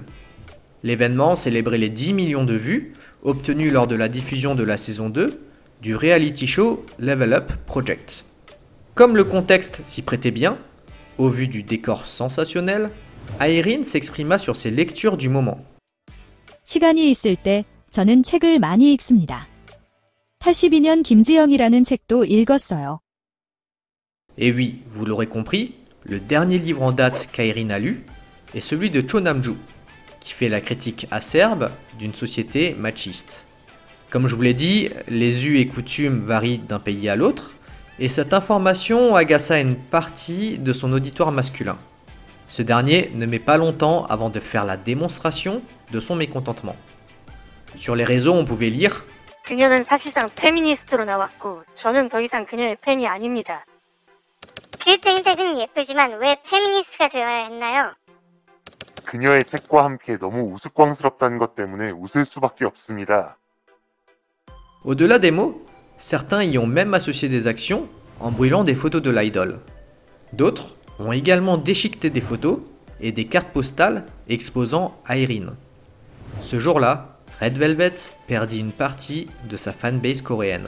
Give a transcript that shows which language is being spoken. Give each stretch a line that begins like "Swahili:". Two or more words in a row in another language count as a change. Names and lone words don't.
French: L'événement célébrait les 10 millions de vues obtenues lors de la diffusion de la saison 2 du reality show Level Up Project. Comme le contexte s'y prêtait bien, au vu du décor sensationnel, Aerin s'exprima sur ses lectures du moment.
Korean: 시간이 있을 때 저는 책을 많이 읽습니다. 82년 김지영이라는 책도 읽었어요.
French: Et oui, vous l'aurez compris, le dernier livre en date qu'Aerin a lu est celui de Cho Nam-ju, qui fait la critique acerbe d'une société machiste. Comme je vous l'ai dit, les us et coutumes varient d'un pays à l'autre, et cette information agaça une partie de son auditoire masculin. Ce dernier ne met pas longtemps avant de faire la démonstration de son mécontentement. Sur les réseaux, on pouvait lire «
Korean: 그녀는 사실상 페미니스트로 나왔고 저는 더 이상 그녀의 팬이 아닙니다. 그 땡땡은 예쁘지만 왜 페미니스트가 되어야 했나요? 그녀의 책과 함께 너무 우스꽝스럽다는 것 때문에 웃을 수밖에 없습니다. »
French: Au-delà des mots, certains y ont même associé des actions en brûlant des photos de l'idole. D'autres ont également déchiqueté des photos et des cartes postales exposant Aerin. Ce jour-là, Red Velvet perdit une partie de sa fanbase coréenne.